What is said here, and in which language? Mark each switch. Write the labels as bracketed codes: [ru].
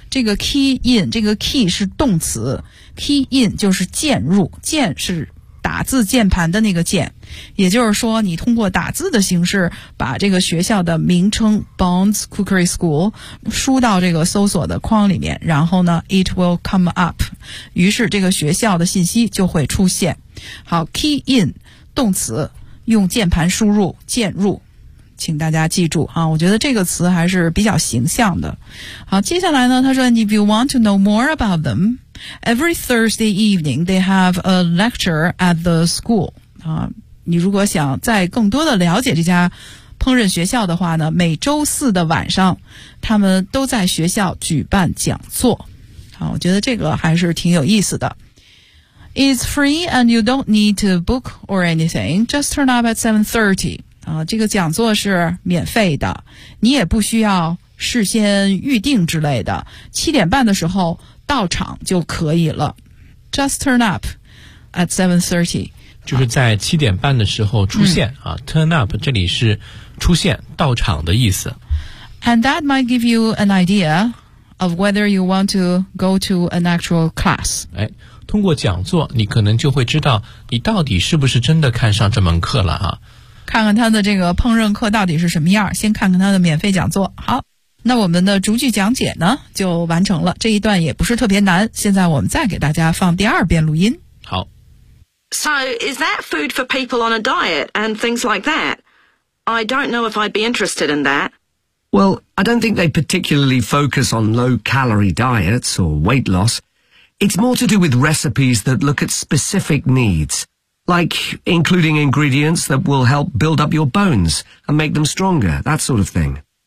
[zh] 这个 key in, 这个 key 是动词 key in 就是键入键是打字键盘的那个键也就是说你通过打字的形式把这个学校的名称 Bonds Cookery School 输到这个搜索的框里面然后呢 [en] it will come up [zh] 于是这个学校的信息就会出现好 key in 动词用键盘输入键入请大家记住啊，我觉得这个词还是比较形象的。好，接下来呢，他说 [en] ，If you want to know more about them, every Thursday evening they have a lecture at the school. [zh] 啊，你如果想再更多的了解这家烹饪学校的话呢，每周四的晚上，他们都在学校举办讲座。啊，我觉得这个还是挺有意思的。 [en] It's free and you don't need to book or anything. Just turn up at 7:30. [zh] 这个讲座是免费的你也不需要事先预定之类的七点半的时候到场就可以了。 [en] Just turn up at 7:30. [zh] 就是在七点半的时候出现、啊、turn up 这里是出现到场的意思。 [en] And that might give you an idea of whether you want to go to an actual class、 [zh] 哎、通过讲座你可能就会知道你到底是不是真的看上这门课了、啊、看看他的这个烹饪课到底是什么样，先看看他的免费讲座。好，那我们的逐句讲解呢就完成了，这一段也不是特别难，现在我们再给大家放第二遍录音。好， [en] So, is that food for people on a diet and things like that? I don't know if I'd be interested in that. Well, I don't think they particularly focus on low-calorie diets or weight loss. It's more to do with recipes that look at specific needs, like including ingredients that will help build up your bones and make them stronger, that sort of thing.